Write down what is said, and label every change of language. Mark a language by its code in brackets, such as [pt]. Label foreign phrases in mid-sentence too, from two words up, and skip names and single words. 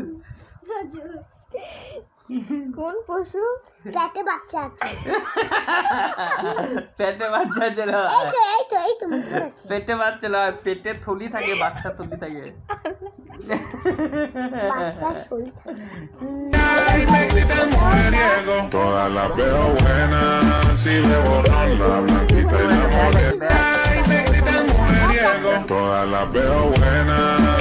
[bn] সজুর। কোন পশু পেটে বাচ্চা আছে? পেটে বাচ্চা আছে না? এই তো মুখে আছে। পেটে বাচ্চা না, পেটে থলি থাকে, বাচ্চা থলি থাকে। বাচ্চা শরীর থাকে। [es] Todas las veo buenas, si bebo ron, la blanquita y la morena. Todas las veo buenas.